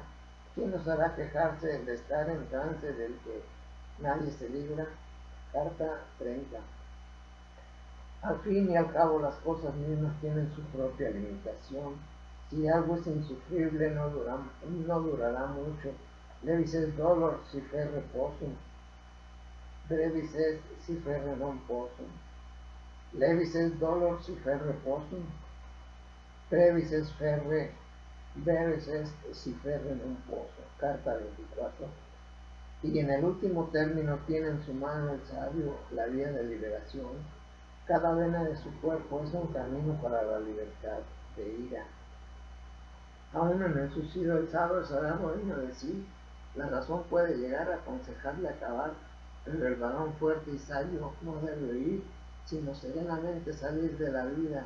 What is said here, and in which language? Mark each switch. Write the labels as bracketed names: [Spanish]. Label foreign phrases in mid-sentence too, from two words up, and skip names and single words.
[Spanish] ¿Quién nos hará quejarse de estar en trance del que nadie se libra? Carta 30. Al fin y al cabo las cosas mismas tienen su propia limitación. Si algo es insufrible no durará mucho. [Latin] Levis est dolor si ferre possum. Brevis est si ferre non possum. Levis est dolor si ferre possum. Brevis est ferre, brevis est si ferre non possum. [Spanish] Carta 24. Y en el último término tiene en su mano el sabio la vía de liberación. Cada vena de su cuerpo es un camino para la libertad de ira. Aún en el suicidio el sabio será dueño de sí. La razón puede llegar a aconsejarle acabar, pero el varón fuerte y sabio no debe huir, sino serenamente salir de la vida.